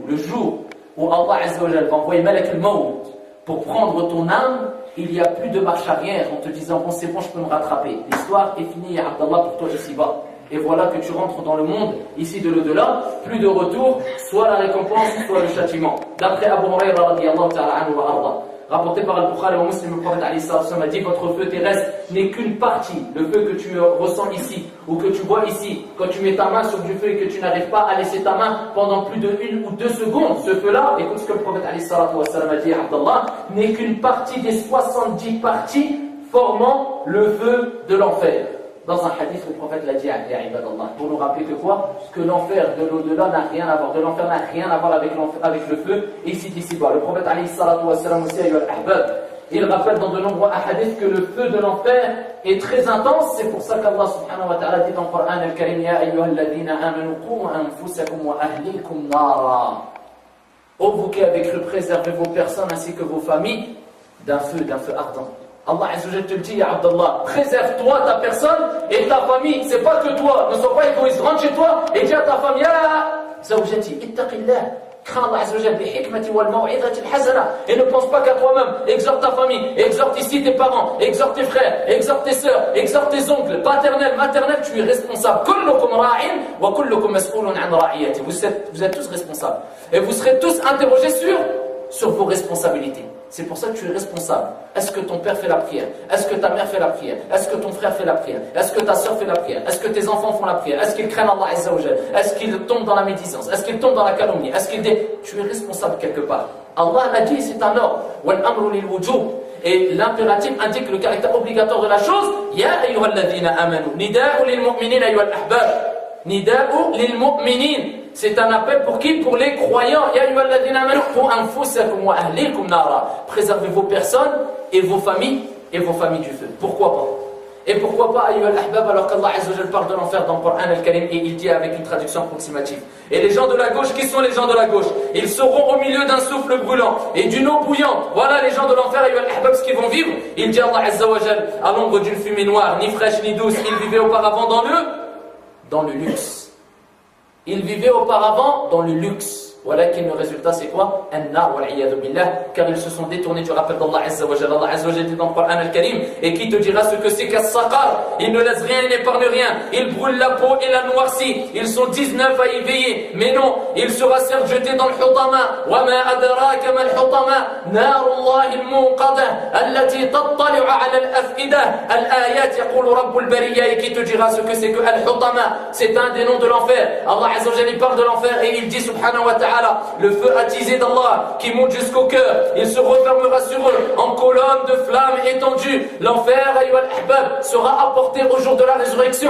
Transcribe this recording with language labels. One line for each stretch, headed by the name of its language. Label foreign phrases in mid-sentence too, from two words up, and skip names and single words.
French: Le jour où
Arabic: الله عز وجل
French: va envoyer
Arabic: ملك الموت
French: pour prendre ton âme, il n'y a plus de marche arrière en te disant bon, c'est bon, je peux me rattraper. L'histoire est finie,
Arabic: يا عبد الله,
French: pour toi ici-bas. Et voilà que tu rentres dans le monde, ici de l'au-delà, plus de retour, soit la récompense, soit le châtiment.
Arabic: D'après أبو هريرة رضي الله تعالى عنه وأرضى.
French: Rapporté par Al-Bukhari et Muslim, le prophète
Arabic: عليه الصلاة والسلام
French: a dit votre feu terrestre n'est qu'une partie. Le feu que tu ressens ici ou que tu vois ici, quand tu mets ta main sur du feu et que tu n'arrives pas à laisser ta main pendant plus de 1 ou 2 secondes, ce feu-là, écoute ce que le prophète
Arabic: عليه الصلاة والسلام
French: a dit à Abdallah, n'est qu'une partie des 70 parties formant le feu de l'enfer. Dans un hadith, le prophète l'a dit
Arabic: يا عباد الله,
French: pour nous rappeler que quoi? Que l'enfer de l'au-delà n'a rien à voir, de l'enfer n'a rien à voir avec le feu ici d'ici-bas. Le prophète
Arabic: عليه الصلاة والسلام
French: aussi,
Arabic: أيها الأحباب,
French: il rappelle dans de nombreux hadiths que le feu de l'enfer est très intense. C'est pour ça qu'Allah
Arabic: سبحانه وتعالى
French: dit dans le Coran al-Karim
Arabic: يا أيها الذين آمنوا قوا أنفسكم وأهليكم نارا.
French: Ô vous qui avez cru préserver vos personnes ainsi que vos familles d'un feu ardent.
Arabic: الله عز وجل
French: te le dit,
Arabic: يا عبد الله,
French: préserve-toi, ta personne et ta famille. C'est pas que toi, ne sois pas égoïste. Rentre chez toi et dis à ta femme,
Arabic: يا زوجتي اتقي الله. Crains الله عز وجل بالحكمة والموعظة الحسنة.
French: Et ne pense pas qu'à toi-même. Exhorte ta famille, exhorte ici tes parents, exhorte tes frères, exhorte tes sœurs, exhorte tes oncles, paternels, maternels. Tu es responsable.
Arabic: كلكم راع وكلكم مسؤول عن رعيته.
French: Vous êtes tous responsables. Et vous serez tous interrogés sur vos responsabilités. C'est pour ça que tu es responsable. Est-ce que ton père fait la prière? Est-ce que ta mère fait la prière? Est-ce que ton frère fait la prière? Est-ce que ta soeur fait la prière? Est-ce que tes enfants font la prière? Est-ce qu'ils craignent
Arabic: الله عز وجل?
French: Est-ce qu'ils tombent dans la médisance? Est-ce qu'ils tombent dans la calomnie? Tu es responsable quelque part. Allah l'a dit, c'est un ordre.
Arabic: والأمر للوجوب.
French: Et l'impératif indique le caractère obligatoire de la chose.
Arabic: يا أيها الذين آمنوا نداء للمؤمنين أيها الأحباب. نداء للمؤمنين.
French: C'est un appel pour qui? Pour les croyants.
Arabic: يا أيها الذين آمنوا قوا أنفسكم وأهليكم نارا.
French: Préservez vos personnes et vos familles du feu. Pourquoi pas? Et pourquoi pas
Arabic: أيها الأحباب
French: alors qu'
Arabic: الله عز وجل
French: parle de l'enfer dans le Coran al-Karim et il dit avec une traduction approximative. Et les gens de la gauche, qui sont les gens de la gauche? Ils seront au milieu d'un souffle brûlant et d'une eau bouillante. Voilà les gens de l'enfer
Arabic: أيها الأحباب
French: ce qu'ils vont vivre. Il dit
Arabic: الله عز وجل
French: à l'ombre d'une fumée noire, ni fraîche ni douce. Ils vivaient auparavant dans le luxe. Ils vivaient auparavant dans le luxe. Voilà que le résultat c'est quoi?
Arabic: النار والعياذ بالله,
French: car ils se sont détournés du rappel d'
Arabic: الله عز وجل. الله عز وجل
French: dit dans le Coran al-Karim, et qui te dira ce que c'est qu'as-saqar? Il ne laisse rien, il n'épargne rien. Il brûle la peau et la noircit. Ils sont 19 à y veiller. Mais non, il sera certes jeté dans le hutama.
Arabic: وما أدراك ما الحطمة نار الله الموقدة التي تطلع على الأفئدة. الآية يقول رب البرية,
French: et qui te dira ce que c'est que al-hutama? C'est un des noms de l'enfer.
Arabic: الله عز وجل
French: parle de l'enfer et il dit
Arabic: سبحانه وتعالى تعالى,
French: le feu attisé d'Allah qui monte jusqu'au cœur, il se refermera sur eux en colonne de flammes étendues. L'enfer,
Arabic: أيها الأحباب,
French: sera apporté au jour de la résurrection.